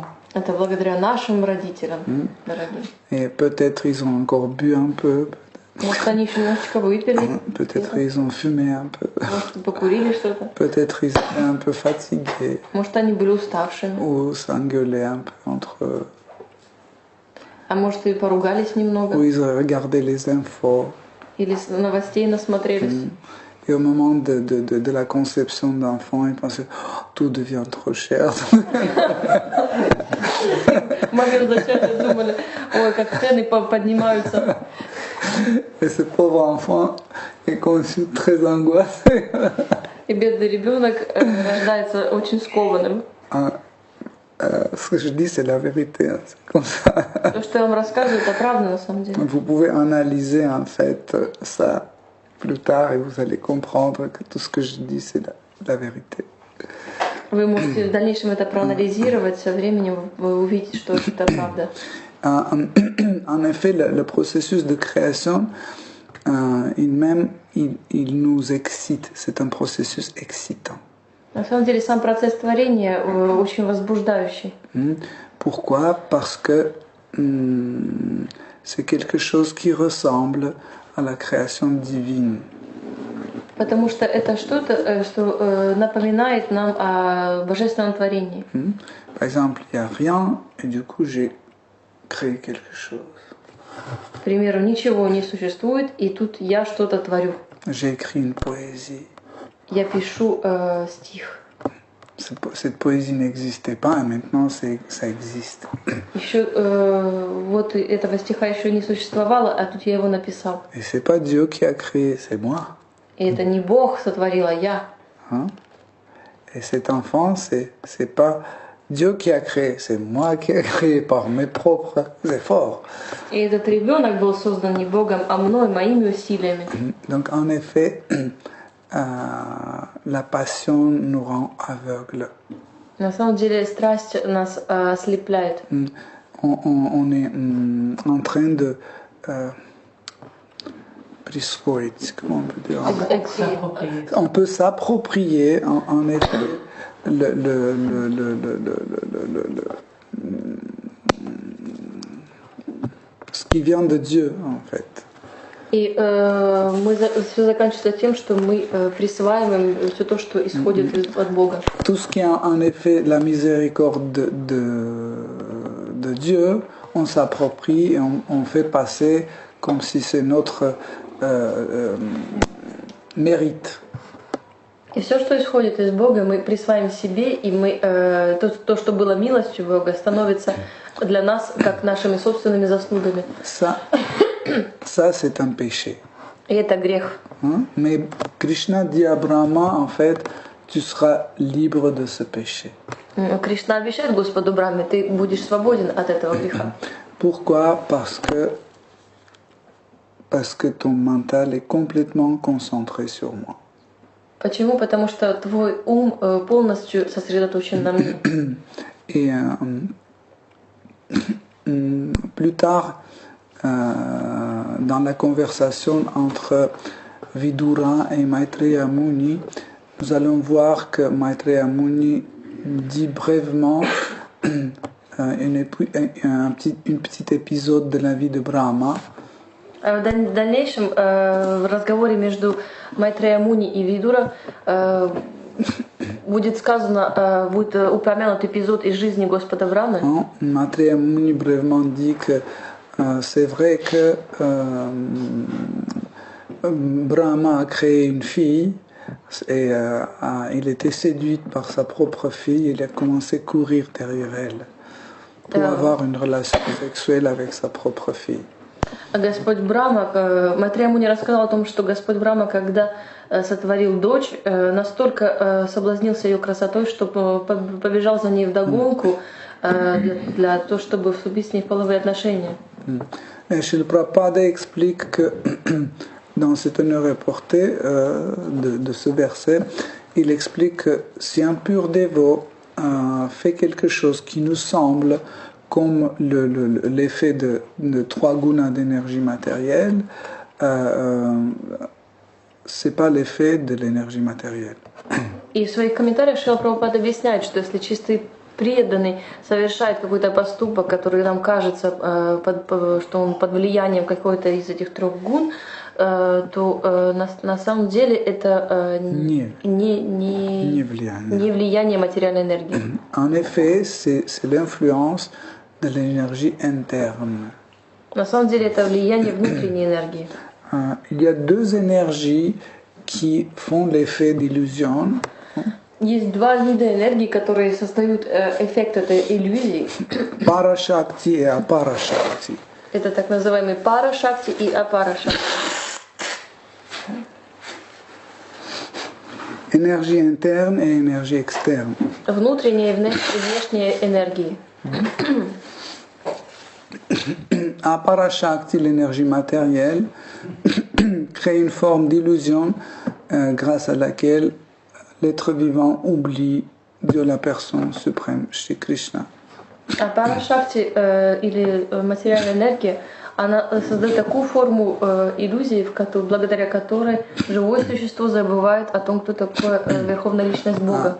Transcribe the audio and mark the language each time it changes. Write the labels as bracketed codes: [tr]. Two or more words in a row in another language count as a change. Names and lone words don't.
[ru] Это благодаря нашим родителям, дорогим. [fr] Et peut-être ils ont encore bu un peu, [ru] Может, они еще немножечко выпили, [fr] peut-être ils ont fumé un peu, [ru] может, покурили что-то, [fr] peut-être ils étaient un peu fatigués [ru] может, они были уставшими, [fr] ou s'engueulaient un peu entre eux, [ru] а может, и поругались ou немного, [fr] ils regardaient les infos. [ru] или с новостей насмотрелись. [fr] Et au moment de la conception d'enfants, ils pensaient oh, tout devient trop cher. [ru] В момент зачатия думали, ой, как цены поднимаются. [fr] Et ce pauvre enfant est conçu très angoissé. [ru] И бедный ребенок рождается очень скованным. [fr] Ce que je dis, c'est la vérité. Hein, c'est comme ça. [ru] То, что я вам рассказываю, это правда на самом деле. [fr] Vous pouvez analyser en fait ça plus tard et vous allez comprendre que tout ce que je dis, c'est la vérité. [ru] Вы можете в дальнейшем это проанализировать, со временем вы увидите, что это правда. [fr] En effet, le processus de création, il nous excite. C'est un processus excitant. [ru] На самом деле сам процесс творения очень возбуждающий. [fr] Pourquoi? Parce que c'est quelque chose qui ressemble à la création divine. [ru] Потому что это что-то, что напоминает нам о божественном творении. [fr] Par exemple, il n'y a rien et du coup j'ai créé quelque chose. [ru] К примеру, ничего не существует, и тут я что-то творю. [fr] J'ai écrit une poésie. [ru] Я пишу стих. [fr] Cette poésie n'existait pas et maintenant ça existe. [ru] Еще вот этого стиха еще не существовало, а тут я его написал. [fr] Et c'est pas Dieu qui a créé, c'est moi. [ru] И это не Бог сотворил, а я. [fr] Hein? Et cet enfant, c'est pas Dieu qui a créé, c'est moi qui ai créé par mes propres efforts. [ru] И этот ребенок был создан не Богом, а мной, моими усилиями. [fr] Donc en effet, la passion nous rend aveugles. [ru] На самом деле страсть нас ослепляет. [fr] On est en train de присвоить, comment on peut dire? On peut s'approprier en effet ce qui vient de Dieu en fait. [ru] И все заканчивается тем, что мы присваиваем все то, что исходит от Бога. [fr] Tout ce qui est en effet la miséricorde de Dieu, on s'approprie et on fait passer comme si c'est notre mérite. [ru] И все, что исходит из Бога, мы присваиваем себе, и мы то, что было милостью Бога, становится для нас как нашими собственными заслугами. [fr] Ça c'est un péché. [ru] И это грех. [fr] Mais Krishna dit à Brahma, en fait, tu seras libre de ce péché. [ru] Кришна обещает Господу Брахме, ты будешь свободен от этого греха. [fr] Pourquoi? Parce que ton mental est complètement concentré sur moi. [ru] Почему? Потому что твой ум полностью сосредоточен на мне. [fr] Et plus tard, dans la conversation entre Vidura et Maitreya Muni, nous allons voir que Maitreya Muni dit brièvement un petit épisode de la vie de Brahma. [ru] В дальнейшем в разговоре между Майтрея Муни и Видура будет сказано, будет упомянут эпизод из жизни Господа Брамы. [fr] Maitreya Muni brièvement dit que c'est vrai que Brahma a créé une fille et il était séduit par sa propre fille. Il a commencé à courir derrière elle pour avoir une relation sexuelle avec sa propre fille. [ru] Господь Брахма, Майтрея Муни рассказал о том, что Господь Брахма, когда сотворил дочь, настолько соблазнился ее красотой, что побежал за ней вдогонку для того, чтобы вступить с ней в половые отношения. [fr] Et Srila Prabhupada explique que dans cette honneur portée de ce verset, il explique que si un pur dévot fait quelque chose qui nous semble comme l'effet de trois gunas d'énergie matérielle, c'est pas l'effet de l'énergie matérielle. [ru] И в своих комментариях Шрила Прабхупада объясняет, что если чистый преданный совершает какой-то поступок, который нам кажется, что он под влиянием какой-то из этих трех гун, то на самом деле это не влияние материальной энергии. [fr] En effet, c'est l'influence de l'énergie interne. [ru] На самом деле это влияние внутренней энергии. [fr] Il y a deux énergies qui font l'effet d'illusion. [ru] Есть два вида энергии, которые создают эффект этой иллюзии. [fr] Parashakti et Aparashakti. [ru] Это так называемый парашакти и апарашакти. [fr] Énergie interne et énergie externe. [ru] Внутренняя и внешняя энергии. [fr] Aparashakti, l'énergie matérielle, crée une forme d'illusion grâce à laquelle l'être vivant oublie de la personne suprême, Shri Krishna. [ru] Апарашакти или материальная энергия, она создает такую форму иллюзии, благодаря которой живое существо забывает о том, кто такое Верховная Личность Бога.